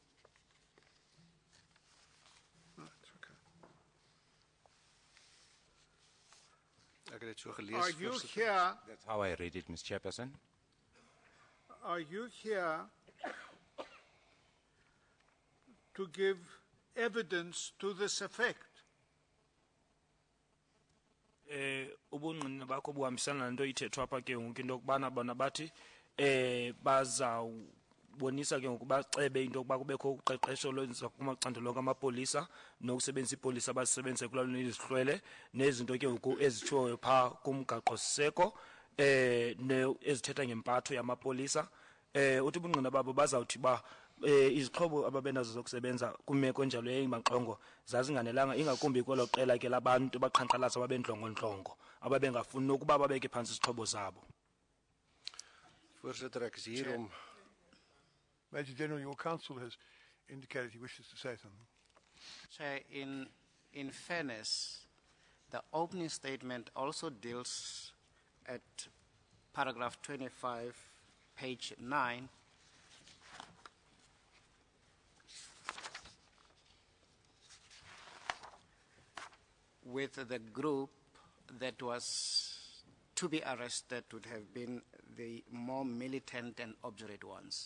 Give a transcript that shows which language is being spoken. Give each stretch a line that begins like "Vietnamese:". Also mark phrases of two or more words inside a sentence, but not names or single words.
English: Oh, it's okay. Are you here? That's how I read it, Ms. Chairperson. Are you here to give evidence to this effect?
Xhosa: Ubungqina bakho buhambisana nento ithethwa apha ke ngoku into okubana bona bathi bonisa ke ngokuba cebe into yokuba kubekho uqeqesho olwenziwa kumacandelo amapolisa nokusebenzisa ipolisa abasebenza kulalweni izihlwele nezinto ke ngoku ezitshiwoyo phaa kumgaqo siseko ezithetha ngempatho yamapolisa uthi ubungqina babo bazawuthi ba izixhobo ababenazo zokusebenza kumeko enjalo yemaxongo zazinganelanga ingakumbi kwelo qela ke labantu baqhankqalaza babendlongontlongo ababengafuni nokuba babeke phantsi izixhobo zabo.
Afrikaans: Voorsitter, ek is hier om
English: Major General, your counsel has indicated he wishes to say something. Chair, in fairness, the opening statement also deals at paragraph 25, page 9, with the group that was to be arrested would have been the more militant and obdurate ones.